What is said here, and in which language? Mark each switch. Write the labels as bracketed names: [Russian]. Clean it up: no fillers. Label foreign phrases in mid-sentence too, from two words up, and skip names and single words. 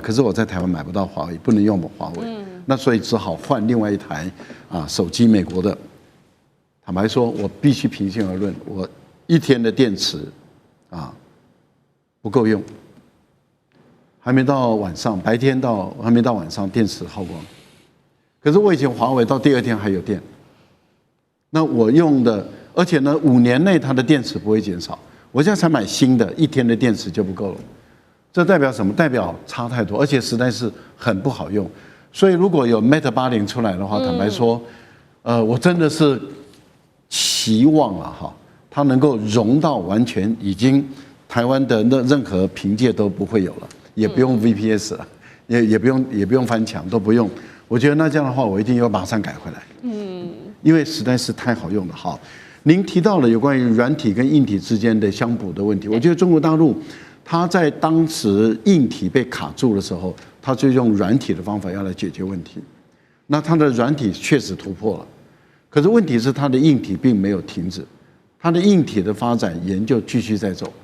[Chinese] 可是我在台灣買不到華為，不能用華為，那所以只好換另外一台手機，美國的。坦白說，我必須平心而論，我1天的電池不夠用，還沒到晚上，白天還沒到晚上，電池耗光。可是我以前華為到第2天還有電，那我用的。而且呢，5年內它的電池不會減少。我現在才買新的，1天的電池就不夠了。這代表什麼？代表差太多，而且實在是很不好用。所以如果有 Mate 80出來的話，坦白說，我真的是期望了哈，它能夠融到完全已經台灣的任何憑借都不會有了。也不用 VPS 了，也不用翻牆，都不用。我觉得那這樣的話，我一定要馬上改回來。因為實在是太好用了。好，您提到了有關於軟體跟硬體之間的相補的問題，我覺得中國大陸它在當時硬體被卡住的時候，它就用軟體的方法要來解決問題。那它的軟體確實突破了，可是問題是它的硬體並沒有停止，它的硬體的發展研究繼續在走。